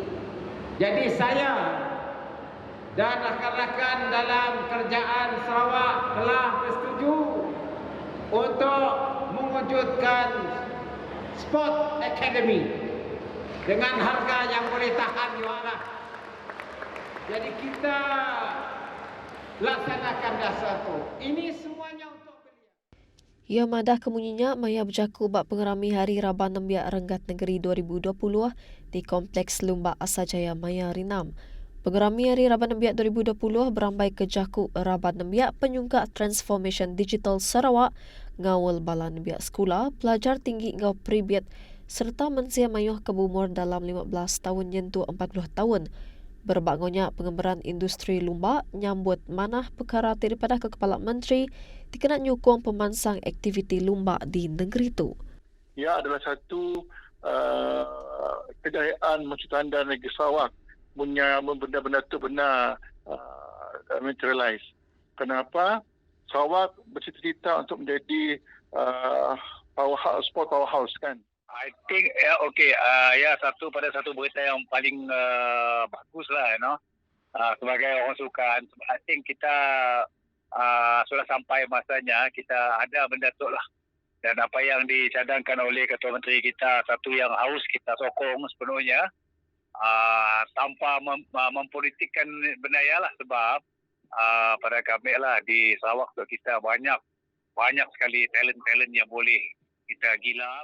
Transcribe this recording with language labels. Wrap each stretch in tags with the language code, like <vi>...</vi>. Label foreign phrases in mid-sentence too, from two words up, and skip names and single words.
<ms>Jadi saya dan rakan-rakan dalam kerajaan Sarawak telah bersetuju untuk mewujudkan Sport Academy dengan harga yang boleh tahan juga. Jadi kita laksanakan dasar itu. Ini semuanya untuk belia.</ms> <iba>Ia madah kemunyinya maya berjaku bak pengerami Hari Raban Nembiak Renggat Negeri 2020 di Kompleks Lumba Asajaya Maya Rinam. Pengerami Hari Raban Nembiak 2020 berambai ke Jaku Raban Nembiak penyungka</iba> <en>Transformation Digital</en> <iba>Sarawak, ngawal bala Nembiak Sekolah, pelajar tinggi ngau Pribiat serta mensia mayuh ke umur dalam 15 tahun nyentuh 40 tahun. Berbangunnya pengembaraan industri lumba nyambut manah perkara daripada ke Kepala Menteri dikena nyukung pemansang aktiviti lumba di negeri itu.</iba> <ms>Ia adalah satu kejayaan tanda negeri Sarawak punya benda-benda itu benar materialize. Kenapa? Sarawak bercita-cita untuk menjadi</ms> <en>sport powerhouse</en> <ms>kan.</ms> <en>I think</en> <ms>satu berita yang paling bagus lah, sebagai orang sukan.</ms> <en>I think</en> <ms>kita sudah sampai masanya kita ada benda tu lah. Dan apa yang dicadangkan oleh Ketua Menteri kita, satu yang harus kita sokong sepenuhnya tanpa mempolitikkan benda lah, sebab pada kami lah di Sarawak tu kita banyak sekali talent yang boleh kita gilap.</ms>